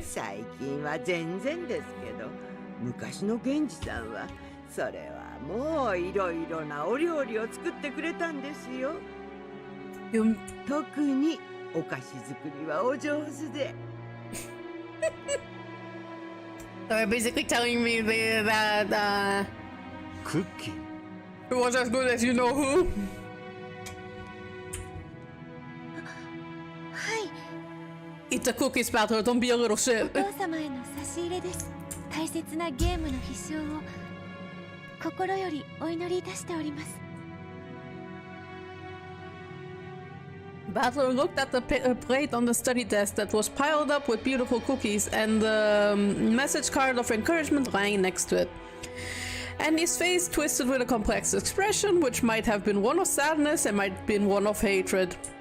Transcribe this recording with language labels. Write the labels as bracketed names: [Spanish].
[Japanese] 最近は全然ですけど、昔の源氏さんはそれはもういろいろなお料理を作ってくれたんですよ。特にお菓子作りはお上手で。 [English] So you're basically telling me that [Japanese] クッキー? [English] it was as good as you know who? [Japanese] はい。 [English] Eat the cookies, Battle. Don't be a little [Japanese] お [English] shit. [Japanese] 父様への差し入れです。大切なゲームの必勝を心よりお祈りいたしております。 [English] Battler looked at the plate on the study desk that was piled up with beautiful cookies and the message card of encouragement lying next to it. And his face twisted with a complex expression, which might have been one of sadness and might have been one of hatred.